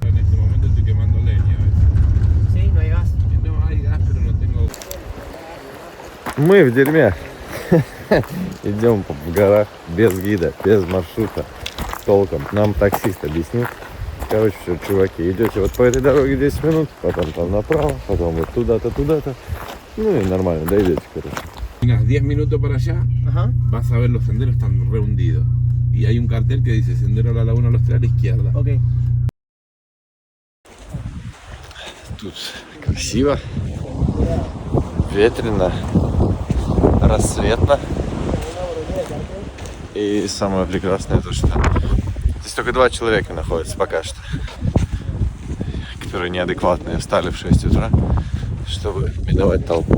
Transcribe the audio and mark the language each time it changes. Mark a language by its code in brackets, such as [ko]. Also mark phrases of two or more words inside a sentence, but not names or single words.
[ru] Мы в дерьме. Идем в горах без гида, без маршрута, толком. Нам таксист объяснил. Короче, все, чуваки, идете вот по этой дороге 10 минут, потом там направо, потом вот туда-то, туда-то. Ну и нормально, дойдете, короче. [es] Unas 10 minutos para allá, vas a ver los senderos están re hundidos. Y hay un cartel que dice Sendero a la Laguna Austral a la izquierda. Ok. [ru] Тут красиво, ветрено, рассветно. И самое прекрасное то, что здесь только 2 человека находятся пока что, которые неадекватные, встали в 6 утра, чтобы миновать толпу.